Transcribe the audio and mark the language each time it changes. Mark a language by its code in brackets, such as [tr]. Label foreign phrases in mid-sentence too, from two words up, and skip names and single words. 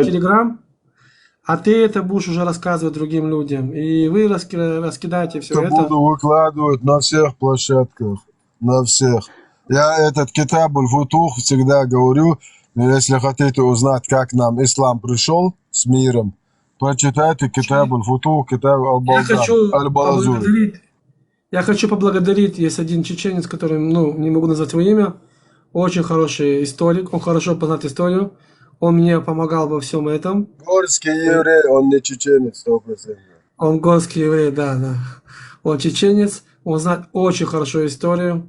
[ru] в Телеграм, а ты это будешь уже рассказывать другим людям. И вы раскидаете все Это это. буду выкладывать на всех площадках, на всех. Я этот Китаб аль-Футух всегда говорю, если хотите узнать, как нам ислам пришел с миром, прочитайте Китаб аль-Футух, Китаб аль-Балазур. Я хочу поблагодарить, есть один чеченец, который, не могу назвать его имя, очень хороший историк, он хорошо познает историю, он мне помогал во всем этом. Горский еврей, он не чеченец, 100%. Он горский еврей, да. Он чеченец, он знает очень хорошо историю.